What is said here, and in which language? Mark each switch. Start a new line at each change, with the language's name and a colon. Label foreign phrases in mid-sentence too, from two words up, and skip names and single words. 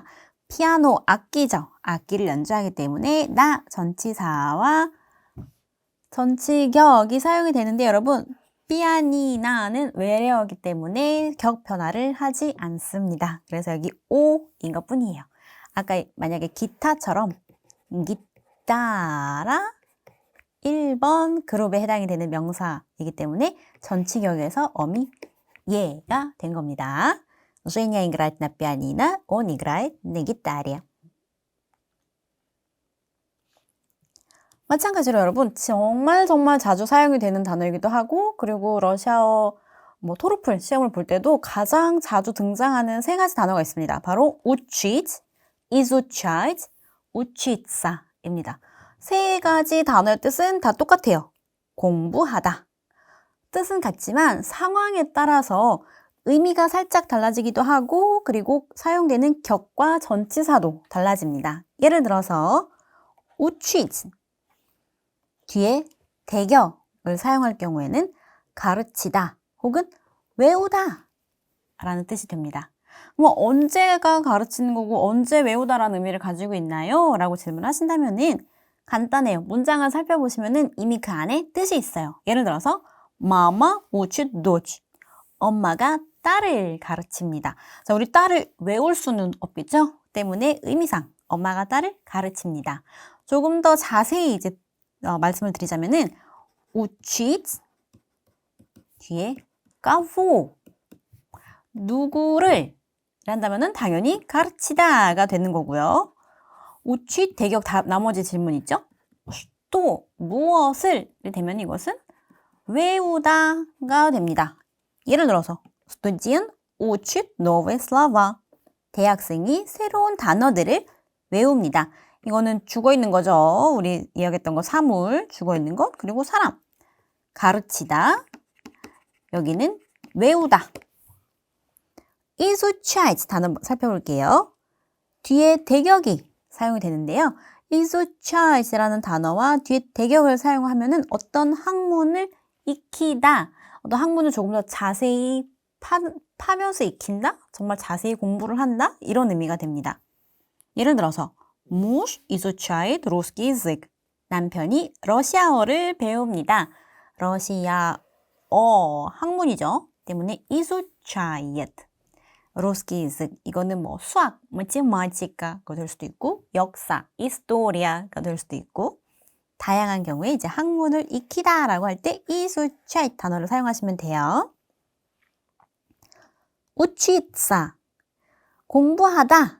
Korean: 피아노 악기죠. 악기를 연주하기 때문에 나 전치사와 전치격이 사용이 되는데 여러분 피아니나는 외래어이기 때문에 격 변화를 하지 않습니다. 그래서 여기 오인 것 뿐이에요. 아까 만약에 기타처럼 기타라 1번 그룹에 해당이 되는 명사이기 때문에 전치격에서 어미 예가 된 겁니다.
Russian: Женя играет на пианино, он играет на гитаре.
Korean: 마찬가지로 여러분 정말 자주 사용이 되는 단어이기도 하고 그리고 러시아어 토르플 시험을 볼 때도 가장 자주 등장하는 세 가지 단어가 있습니다.
Russian: 바로 учить, изучать, учиться 입니다.
Korean: 세 가지 단어의 뜻은 다 똑같아요. 공부하다. 뜻은 같지만 상황에 따라서 의미가 살짝 달라지기도 하고 그리고 사용되는 격과 전치사도 달라집니다. 예를 들어서 учить 뒤에 대격을 사용할 경우에는 가르치다 혹은 외우다 라는 뜻이 됩니다. 언제가 가르치는 거고 언제 외우다라는 의미를 가지고 있나요? 라고 질문하신다면은 간단해요. 문장을 살펴보시면은 이미 그 안에 뜻이 있어요. 예를 들어서
Russian: 마마 учит дочь.
Korean: 엄마가 딸을 가르칩니다. 자, 우리 딸을 외울 수는 없겠죠? 때문에 의미상 엄마가 딸을 가르칩니다. 조금 더 자세히 이제 말씀을 드리자면은 учить 뒤에 кого 누구를 한다면은 당연히 가르치다가 되는 거고요. учить 대격 나머지 질문 있죠? 또 무엇을 되면 이것은 외우다가 됩니다. 예를 들어서
Russian: студент учит новые слова.
Korean: 대학생이 새로운 단어들을 외웁니다. 이거는 죽어 있는 거죠. 우리 이야기했던 거 사물, 죽어 있는 것, 그리고 사람. 가르치다. 여기는 외우다. изучать 단어 살펴볼게요. 뒤에 대격이 사용이 되는데요. изучat이라는 단어와 뒤에 대격을 사용하면은 어떤 학문을 익히다. 어떤 학문을 조금 더 자세히 파면서 익힌다? 정말 자세히 공부를 한다? 이런 의미가 됩니다. 예를 들어서
Russian: муж изучает русский язык.
Korean: 남편이 러시아어를 배웁니다. 러시아어 학문이죠.
Russian: 때문에 изучает. русский язык.
Korean: 이거는 수학, математика가 될 수도 있고 역사, историа가 될 수도 있고 다양한 경우에 이제 학문을 익히다라고 할 때 изучать 단어를 사용하시면 돼요. учиться 공부하다.